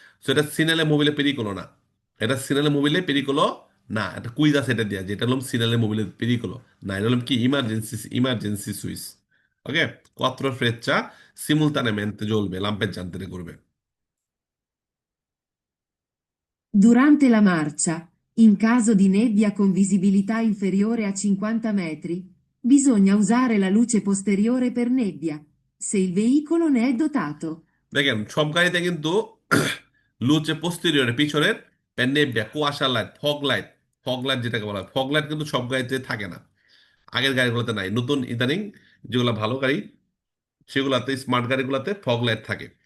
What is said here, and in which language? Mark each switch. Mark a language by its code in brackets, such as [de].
[bn] So এটা সিনালে মোবিলে পেরিকোলো না, এটা সিনালে মোবিলে পেরিকোলো না। এটা কুইজ আছে এটা দেওয়া, যেটা হলো সিনালে মোবিলে পেরিকোলো না, এটা হলো কি ইমার্জেন্সি, ইমার্জেন্সি সুইচ। ওকে, কোয়াত্র ফ্রেচ্চা সিমুলতানেমেন্তে জ্বলবে, লাম্পের জানতে করবে। [it] Durante la marcia, in caso di nebbia con visibilità inferiore a 50 metri, bisogna usare la luce posteriore per nebbia, se il veicolo ne è dotato. [bn] দেখেন সব গাড়িতে কিন্তু লুচে পোস্টেরিয়রে পিছনের নেভিয়া কুয়াশা লাইট ফগ লাইট যেটাকে বলা হয় ফগ লাইট কিন্তু সব গাড়িতে থাকে না, আগের গাড়িগুলোতে নাই, নতুন ইদানিং যেগুলো ভালো গাড়ি সেগুলাতে স্মার্ট গাড়িগুলোতে ফগ লাইট থাকে।